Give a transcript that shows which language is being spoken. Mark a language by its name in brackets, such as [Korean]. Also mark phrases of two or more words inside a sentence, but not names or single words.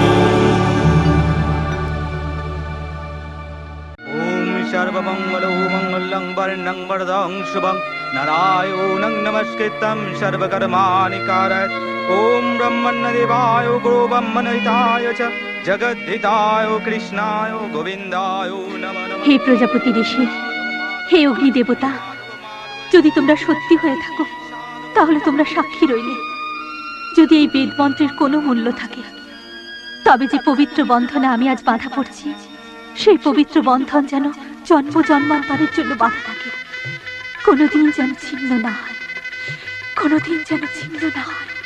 [Sanskrit] ओम सर्वमंगलो मंगलं वर्णं वरदं शुभं नारायणं नमस्कृतं सर्वकर्माणि कारयेत्। ओम ब्रह्मण्यदेवाय गुरुब्रह्मणहिताय च जगद्धिताय कृष्णाय गोविन्दाय नमः नमः। [Bangla] হে প্রজাপতি ঋষি, হে অগ্নি দেবতা, যদি তোমরা সত্যি হয়ে থাকো তাহলে তোমরা সাক্ষী রইলে। যদি এই বেদ মন্ত্রের কোনো মূল্য থাকে, তবে যে পবিত্র বন্ধনে আমি আজ বাধা পড়ছি, সেই পবিত্র বন্ধন যেন জন্ম জন্মান্তরের জন্য বাধা থাকে, কোনোদিন যেন ছিন্ন না হয়, কোনোদিন যেন ছিন্ন না হয়।